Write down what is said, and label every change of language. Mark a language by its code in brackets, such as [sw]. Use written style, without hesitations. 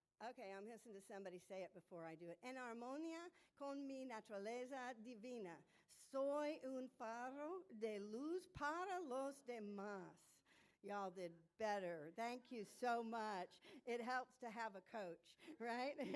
[en] Okay, I'm listening to somebody say it before I do it. [es] En armonía con mi naturaleza divina, soy un faro de luz para los demás. [en] Y'all did better. Thank you so much. It helps to have a coach, right?